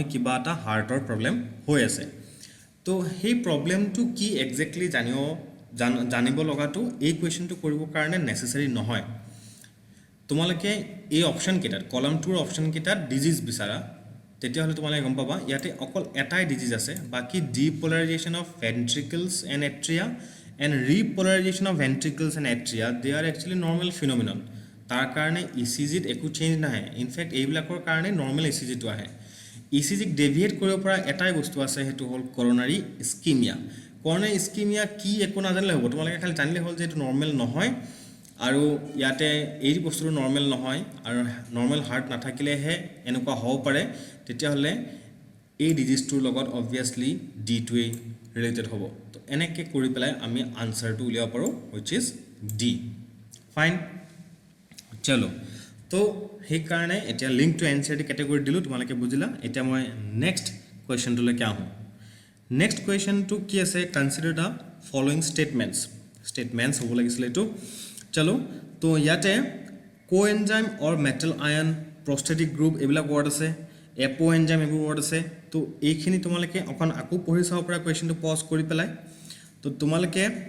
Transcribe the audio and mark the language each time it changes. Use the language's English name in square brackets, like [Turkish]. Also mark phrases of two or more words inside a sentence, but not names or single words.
[Assamese] কিবা এটা হাৰ্টৰ প্ৰবলেম হৈ আছে তো সেই প্ৰবলেমটো কি এক্স্যাক্টলি জানিব লগাটো এই কোৱেশ্চনটো কৰিব কাৰণে নেসেসাৰি নহয় তোমালোকে এই অপচন কিটাত কলাম 2 ৰ অপচন কিটাত ডিজিজ বিচাৰা তেতিয়া হলে তোমালোকে গম পাবা ইয়াতে অকল এটাই ডিজিজ আছে বাকি [English] depolarization of ventricles and atria and repolarization of ventricles and atria they are actually normal phenomenon [Assamese] তাৰ কাৰণে ইসিজিত একো চেঞ্জ নাই ইনফ্যাক্ট এইবিলাকৰ কাৰণে নরমাল ইসিজিটো আহে ইসিজিক ডেভিয়েট কৰিব পৰা এটাই বস্তু আছে হেতু হল করোনারি ইস্কিমিয়া কি একো নাজানিলে হ'ব তোমালোকে খালি জানিলে হল যে এটো নরমাল নহয় আৰু ইয়াতে এই বস্তুটো নরমাল নহয় আৰু নরমাল হাৰ্ট নাথাকিলেহে এনেকুৱা হ'ব পাৰে তেতিয়া হলে এই ডিজিজটোৰ লগত obviously D2 ৰিলেটেড হ'ব তো এনেকে কৰি পেলাই আমি আনসাৰটো উলিয়াব পাৰো [English] which is D [Assamese] ফাইন চলো তো সেই কাৰণে এতিয়া [English] link to NCERT category [Assamese] দিলো তোমালোকে বুজিলা এতিয়া মই নেক্সট কোৱেশ্চনটো লৈকে আহো নেক্সট কোৱেশ্চনটো কি আছে [English] consider the following statements [Assamese] হ'ব লাগিছিল এইটো চলো তো ইয়াতে [English] coenzyme or metal ion prosthetic group [Assamese] এইবিলাক ৱৰ্ড আছে [English] apo enzyme [Assamese] এইবোৰ ৱৰ্ড আছে তো এইখিনি তোমালোকে অকণ আকৌ পঢ়ি চাব পৰা কোৱেশ্চনটো পজ কৰি পেলাই তো তোমালোকে